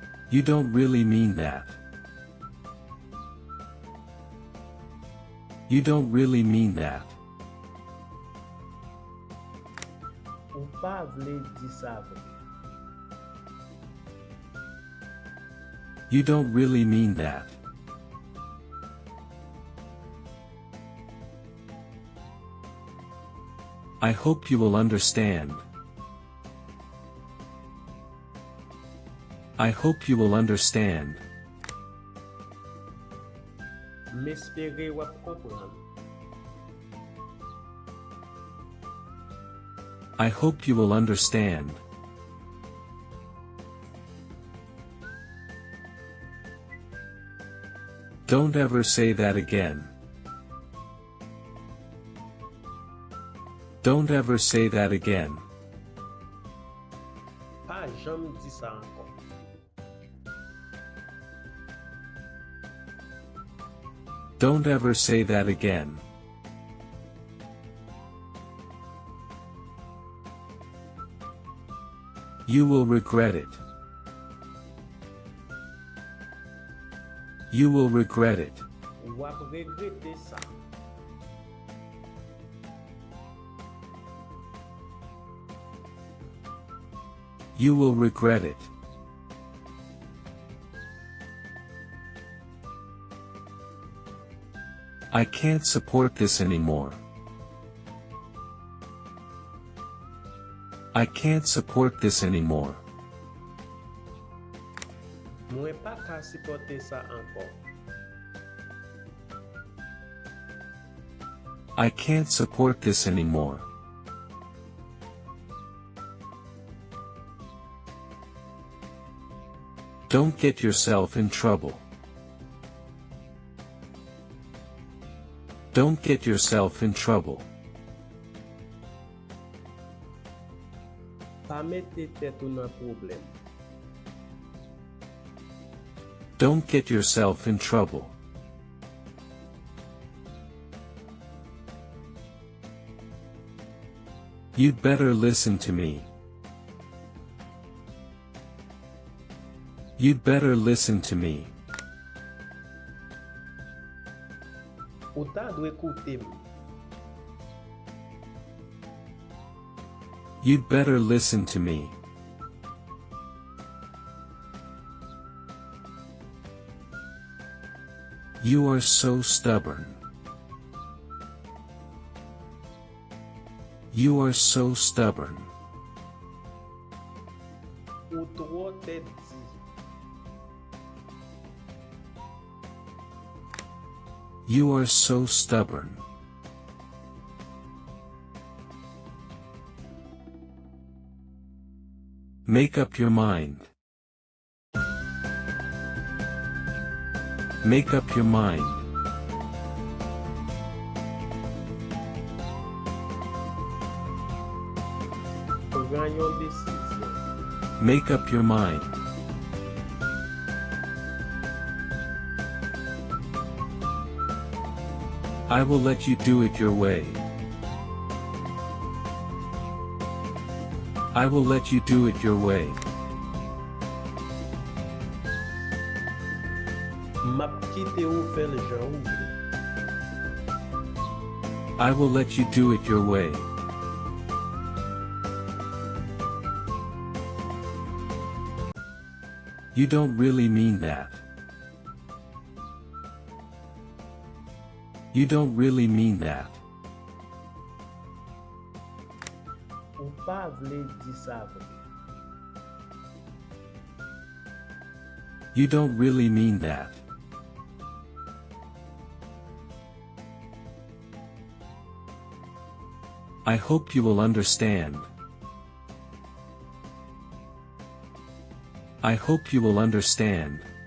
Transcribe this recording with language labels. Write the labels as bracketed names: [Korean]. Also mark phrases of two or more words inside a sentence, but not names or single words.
[English] You don't really mean that. You don't really mean that. [Haitian Creole] Ou pa vle di sa vre. [English] You don't really mean that. I hope you will understand. I hope you will understand. [Haitian Creole] M'espere wap kompran. [English] I hope you will understand. Don't ever say that again. Don't ever say that again. [Haitian Creole] Pa jam di sa ankon. [English] Don't ever say that again. You will regret it. You will regret it. [Haitian Creole] Wap regrete sa. [English] You will regret it. I can't support this anymore. I can't support this anymore. [Haitian Creole] Mwen pa ka sipote sa ankon. [English] I can't support this anymore. Don't get yourself in trouble. Don't get yourself in trouble. [Haitian Creole] Pa mette tet ou nan problem. [English] Don't get yourself in trouble. You'd better listen to me. You'd better listen to me. [Haitian Creole] Ou ta dwe koute m. [English] You'd better listen to me. You are so stubborn. You are so stubborn. [Haitian Creole] Ou tro te di. [English] You are so stubborn. Make up your mind. Make up your mind. [Haitian Creole] Pran yon desisyon. [English] Make up your mind. I will let you do it your way. I will let you do it your way. [Haitian Creole] Map kite ou fel jan ou vle. [English] I will let you do it your way. You don't really mean that. You don't really mean that. [Haitian Creole] Ou pa vle di sa vre. [English] You don't really mean that. I hope you will understand. I hope you will understand.